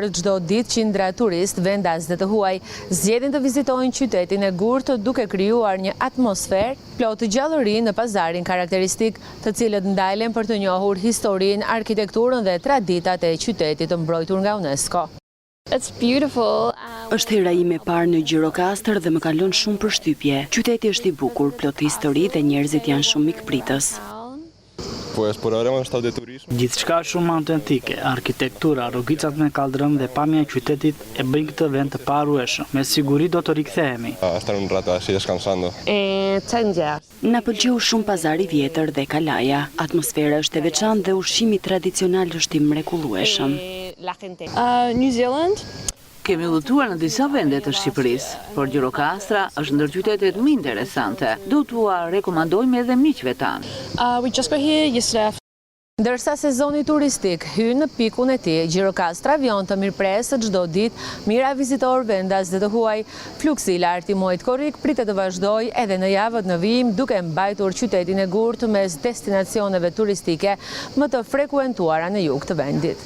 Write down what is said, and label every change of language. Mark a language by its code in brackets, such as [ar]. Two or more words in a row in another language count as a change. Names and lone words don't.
[sq] Çdo ditë qindra turist, vendas dhe të huaj zgjedhin të vizitojnë qytetin e Gurtë, duke krijuar një atmosferë plot gjallëri në pazarin karakteristik, të cilët ndalen për të njohur historinë, arkitekturën dhe traditat e qytetit të mbrojtur nga UNESCO. [en] It's beautiful. [sq] Është hera ime e parë në Gjirokastër dhe më ka lënë shumë përshtypje. Qyteti është i bukur, plot histori dhe njerëzit janë shumë mikpritës. Gjithçka shumë autentike, arkitektura, rrugicat me kaldrëm dhe pamja e qytetit e bëjnë këtë vend të paharrueshëm. Me siguri do të rikthehemi. Na pëlqeu shumë pazari i vjetër dhe Kalaja. Atmosfera është e veçantë dhe ushqimi tradicional është i mrekullueshëm. New Zealand. Kemi udhëtuar në disa vende të Shqipërisë, por Gjirokastra është ndër qytetet më interesante. Do t'ua rekomandojmë edhe miqve tanë. [en] We just got here yesterday. [sq] Ndërsa sezoni turistik hyn në pikun e tij, Gjirokastra vjen të mirëpresë çdo ditë, mira vizitor, vendas dhe të huaj. Fluksi i lartë i muajit korrik pritet të vazhdojë edhe në javët në vijim, duke mbajtur qytetin e Gurtë mes destinacioneve turistike më të frekuentuara në jug të vendit.